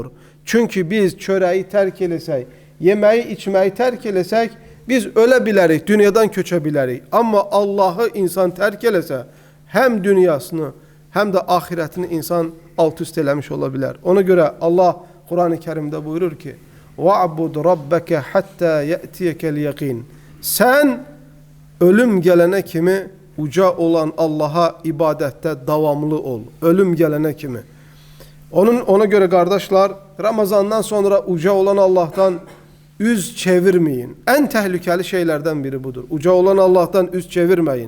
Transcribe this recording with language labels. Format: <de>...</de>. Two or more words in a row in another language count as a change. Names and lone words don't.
<tr>Çünkü biz çöreği terk etsek, yemeği içmeyi terk etsek, biz ölebiliriz, dünyadan köçebiliriz. Ama Allah'ı insan terk etse hem dünyasını hem de ahiretini insan alt üst eləmiş olabilir. Ona göre Allah Kur'an-ı Kerim'de buyurur ki:</tr> <ar>وَعْبُدْ رَبَّكَ حَتَّى يَأْتِيَكَ الْيَقِينَ.</ar> <tr>Sen ölüm gelene kimi uca olan Allah'a ibadette devamlı ol. Ölüm gelene kimi. Ona göre kardeşler, Ramazandan sonra uca olan Allah'tan yüz çevirmeyin. En tehlikeli şeylerden biri budur. Uca olan Allah'tan yüz çevirmeyin.</tr>